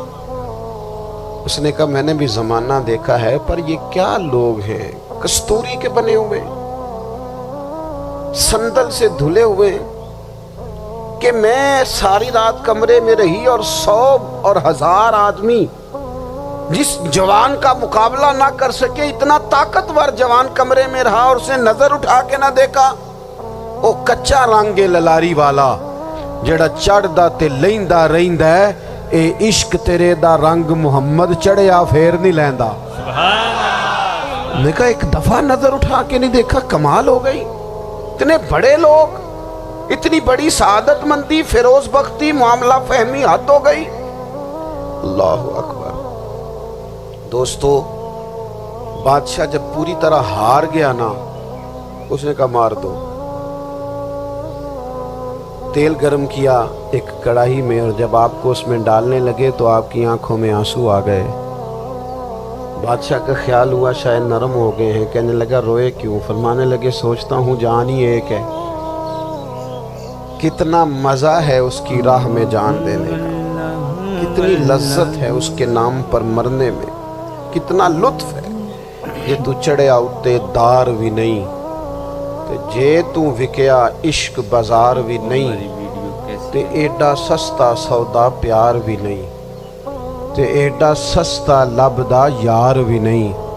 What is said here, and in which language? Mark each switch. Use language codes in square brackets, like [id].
[ur] اس نے کہا میں نے بھی زمانہ دیکھا ہے، پر یہ کیا لوگ ہیں، کستوری کے بنے ہوئے، سندل سے دھلے ہوئے، کہ میں ساری رات کمرے میں رہی اور 100 اور 1000 آدمی جس جوان کا مقابلہ نہ کر سکے، اتنا طاقتور جوان کمرے میں رہا اور اسے نظر اٹھا کے نہ دیکھا. [pa] او کچا رنگ للاری والا جڑا چڑھدا تے لیندا رہندا ہے، اے عشق تیرے دا رنگ محمد چڑھیا پھر نہیں لیندا. [ur] میں کہا ایک دفعہ نظر اٹھا کے نہیں دیکھا، کمال ہو گئی. اتنے بڑے لوگ، اتنی بڑی سعادت مندی، فیروز بختی، معاملہ فہمی، حد ہو گئی. اللہ اکبر. دوستو، بادشاہ جب پوری طرح ہار گیا نا، اس نے کہا مار دو. تیل گرم کیا ایک کڑاہی میں، اور جب آپ کو اس میں ڈالنے لگے تو آپ کی آنکھوں میں آنسو آ گئے. بادشاہ کا خیال ہوا شاید نرم ہو گئے ہیں. کہنے لگا روئے کیوں؟ فرمانے لگے سوچتا ہوں جان ہی ایک ہے، کتنا مزہ ہے اس کی راہ میں جان دینے کا، کتنی لذت ہے اس کے نام پر مرنے میں، کتنا لطف ہے. [pa] جے تو چڑھیا اتے دار بھی نہیں، تے جے تو وکیا عشق بازار بھی نہیں، تے ایڈا سستا سودا پیار بھی نہیں، تے ایڈا سستا لبدا یار بھی نہیں.